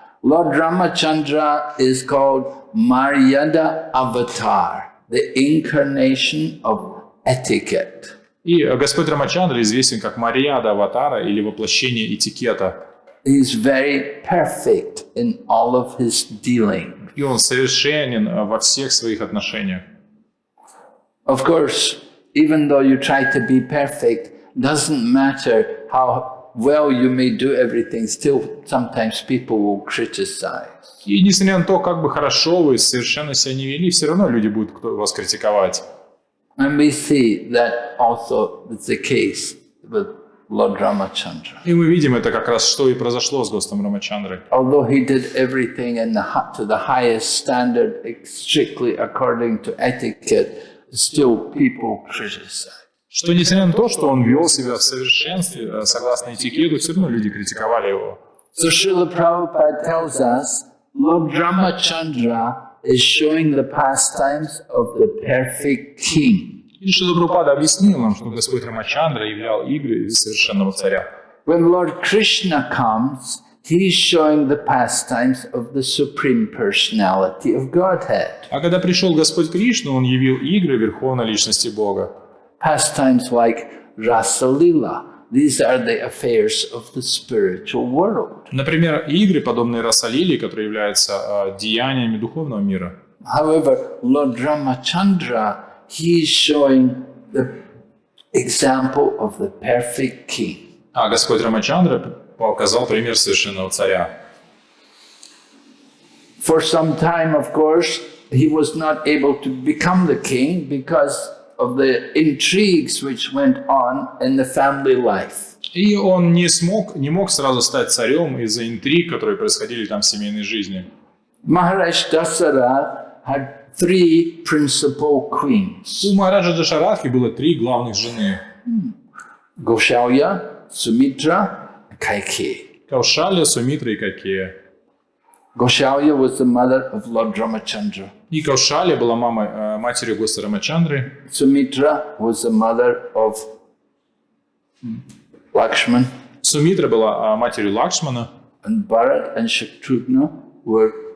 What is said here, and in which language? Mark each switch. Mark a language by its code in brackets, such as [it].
[en] Lord Ramachandra is called Maryada Avatar, the incarnation of etiquette. [ru] И Господь Рамачандра известен как Марьяда Аватара или воплощение этикета. [en] He is very perfect in all of his dealing. [ru] И он совершенен во всех своих отношениях. [en] Of course, even though you try to be perfect, doesn't matter how well you may do everything, still sometimes people will criticize. [ru] И несмотря на то, как бы хорошо вы совершенно себя не вели, все равно люди будут вас критиковать. [en] And we see that also is the case with Lord Ramachandra. [ru] И мы видим это как раз, что и произошло с Господом Рамачандрой. [en] Although he did everything to the highest standard, strictly according to etiquette, still people criticize. [ru] Что несмотря на то, что он вел себя в совершенстве, согласно этикету, все равно люди критиковали его. [en] So Srila Prabhupada tells us, Lord Ramachandra is showing the pastimes of the perfect king. [ru] И Шрила Прабхупада объяснил нам, что Господь Рамачандра являл игры совершенного царя. [en] When Lord Krishna comes, he is showing the pastimes of the Supreme Personality of Godhead. [ru] А когда пришел Господь Кришна, он явил игры Верховной Личности Бога. [en] Pastimes like Rasa Lila. These are the affairs of the spiritual world. [ru] Например, игры, подобные Расалили, которые являются деяниями духовного мира. [en] However, Lord Ramachandra, he is showing the example of the perfect king. [ru] А Господь Рамачандра показал пример совершенного царя. [en] For some time, of course, he was not able to become the king because of the intrigues which went on in the family life. [ru] И он не мог сразу стать царем из-за интриг, которые происходили там в семейной жизни. [en] Maharaj Dasara had 3 principal queens. [ru] У Махараджа Дашаратхи было 3 главных жены. [en] Goshalya, Sumitra, and Kaikeyi. [ru] Каушалья, Сумитра и Какея. [en] Goshalya was the mother of Lord Ramachandra. [ru] И Каушалья была матерью Господа Рамачандры. [en] Sumitra was the mother of Lakshman. [ru] Сумитра была матерью Лакшмана. [en] And Bharat and Shatrughna were...